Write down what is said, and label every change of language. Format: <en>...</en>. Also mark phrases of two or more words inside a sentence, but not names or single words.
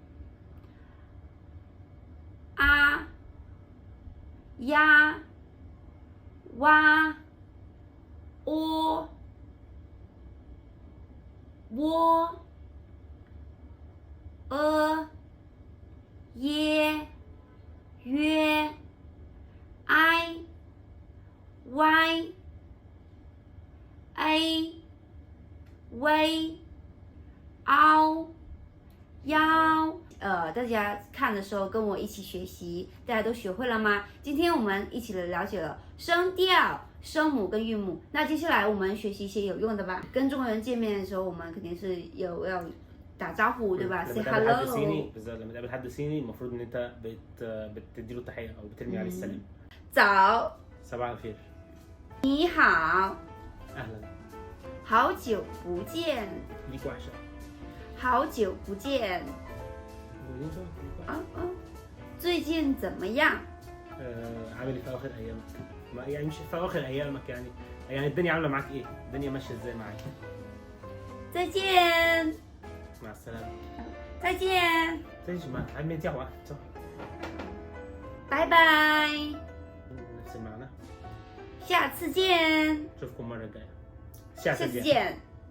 <zh>啊、呀、哇、喔、喔、耶、约、I、Y、A、V、凹、腰。大家看的时候跟我一起学习，大家都学会了吗？今天我们一起来了解了声调、声母跟韵母。那接下来我们学习一些有用的吧。跟中国人见面的时候，我们肯定是要打招呼，对吧 ？Say</zh> <ar>لما تقابل حد hello。 صيني بالذات، لما تقابل حد صيني المفروض ان انت بتدي له التحيه او بترمي عليه السلام.</ar> <zh>早，</zh> <ar>صباح الخير.</ar> <zh>你好，</zh> <ar>اهلا.</ar> <zh>好久不见，</zh> <ar>ليك وحشه.</ar> <zh>好久不见。最近怎么样？</zh> <ar>عامل ايه في اواخر ايامك؟ يعني مش في اواخر ايامك، يعني الدنيا عامله معاك ايه؟ الدنيا ماشيه ازاي معاك؟</ar> <zh>再见，</zh> <ar>مع السلامه.</ar> <zh>再见，这是什么？还没叫完，走。拜拜，</zh> <ar>نفس المعنى.</ar> <zh>下次见，</zh> <ar>اشوفكم المره الجايه.</ar> <zh>下次见。</zh>